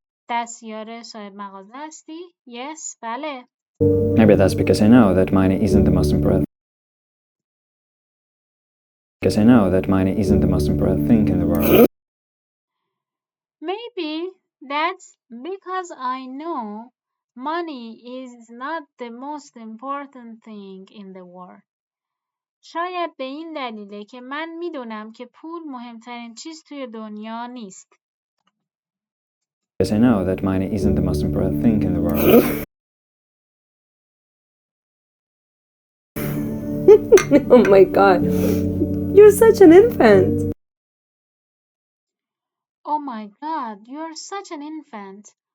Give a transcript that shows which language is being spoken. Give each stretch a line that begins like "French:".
Persian: دستیار صاحب مغازه هستی؟
English: Yes.
Persian: بله.
English: Maybe that's because I know that money isn't the most important. Because I know that money isn't the most important thing in the world. Maybe that's because I know money is not the most important thing in the world.
Persian: شاید به این دلیله که من میدونم که پول مهمترین چیز توی دنیا نیست.
English: Because I know that money isn't the most important thing in the world. Oh my god. You're such an infant. Oh my god, you're such an infant.